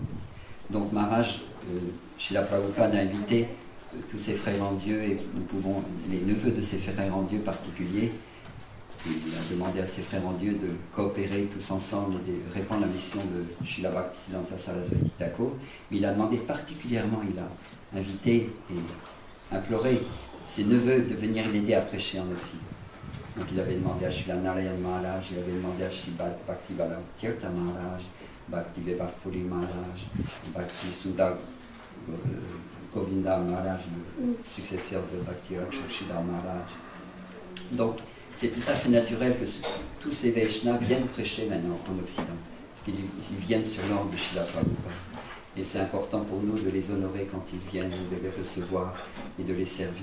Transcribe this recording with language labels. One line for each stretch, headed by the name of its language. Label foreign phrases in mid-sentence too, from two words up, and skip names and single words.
French: Donc Maharaj, Srila Prabhupada a invité tous ses frères en Dieu, et nous pouvons, les neveux de ses frères en Dieu particuliers, il a demandé à ses frères en Dieu de coopérer tous ensemble et de répondre à la mission de Srila Bhaktisiddhanta Saraswati Thakur. Mais il a demandé particulièrement, il a invité et imploré ses neveux de venir l'aider à prêcher en Occident. Donc il avait demandé à Srila Narayan Maharaj, il avait demandé à Sri Bhakti Bala Tirtha Maharaj, Bhakti Vibhavpuri Maharaj, Bhakti Sudha Govinda Maharaj, le successeur de Bhakti Rakshakshidhar Maharaj. Donc c'est tout à fait naturel que tous ces Vaishnavas viennent prêcher maintenant en Occident, parce qu'ils viennent sur l'ordre de Srila Prabhupada. Et c'est important pour nous de les honorer quand ils viennent, de les recevoir et de les servir.